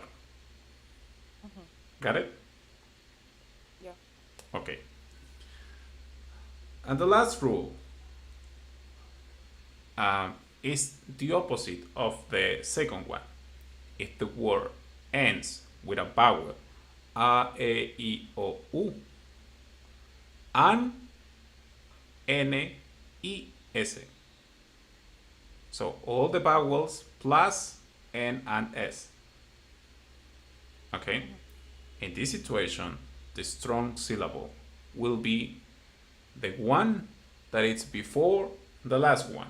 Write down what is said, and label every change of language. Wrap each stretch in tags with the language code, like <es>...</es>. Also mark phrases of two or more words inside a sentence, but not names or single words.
<en>Mm-hmm. Got it? Yeah. Okay. And the last rule is the opposite of the second one. If the word ends with a vowel, a, e, I, o, u, and n, i, s. So all the vowels plus n and s. Okay? In this situation, the strong syllable will be the one that is before the last one.</en>